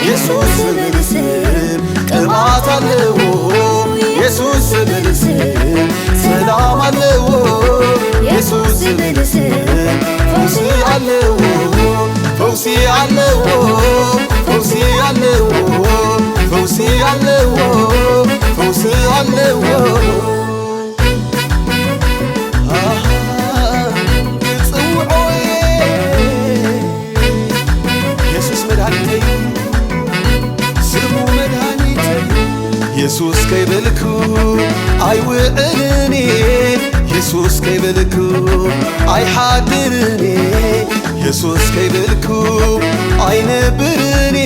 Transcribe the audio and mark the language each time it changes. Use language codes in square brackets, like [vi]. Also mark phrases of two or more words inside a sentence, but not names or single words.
[am] ኢየሱስ ብልስም ቅባት አለው ኢየሱስ ብልስም ሰላም አለው ኢየሱስ ብልስም ፈውስ አለው ፈውስ አለው ፈውስ አለው ፈውስ አለው ፈውስ አለው [ti] ኢየሱስ ከይበልኩ አይውዕልኒ ኢየሱስ ከይበልኩ አይሓድርኒ ኢየሱስ ከይበልኩ አይነብርኒ